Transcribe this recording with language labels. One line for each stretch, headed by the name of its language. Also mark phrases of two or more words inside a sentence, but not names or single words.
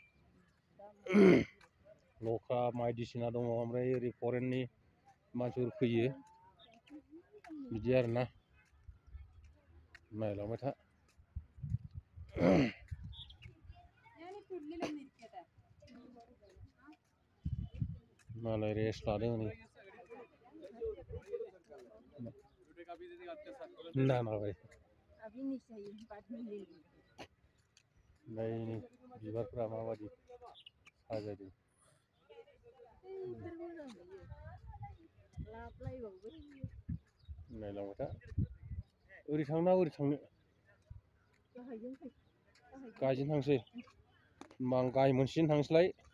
Bodo: लख्रा बायदिसिना दङ ओमफ्राय ओरै फरेननि मानसिफोर फैयो बिदि आरोना नायलांबाय था मालाय रेस्ट लादों हनै
Hindi: ना भाई अभी नहीं चाहिए बाद में ले लेंगे
Bodo: ओमफ्राय नै बिबारफोरा माबायदि साजायदों नायलांबाय था ओरै थांना ओरै थांनो गाहायजों थांसै होमबा आं गाहाय मोनसेजों थांसैलाय